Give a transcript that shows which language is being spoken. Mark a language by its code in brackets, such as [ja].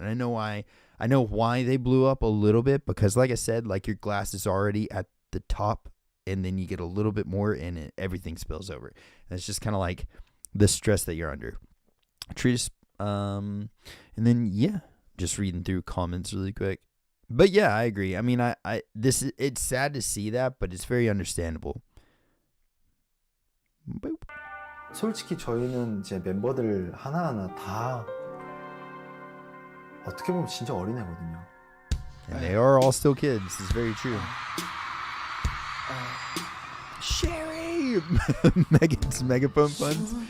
[en] And I know why they blew up a little bit, because like I said, like your glass is already at the top and then you get a little bit more and everything spills over. And it's just kind of like the stress that you're under. Treatise. And then yeah, just reading through comments really quick. But yeah, I agree. I mean, it's sad to see that, but it's very understandable. Boop. [ko] 솔직히 저희는 이제 멤버들 하나하나 다 어떻게 보면 진짜 어린애거든요. [en] And they are all still kids. It's very true. Sherry! Megan's megaphone funds.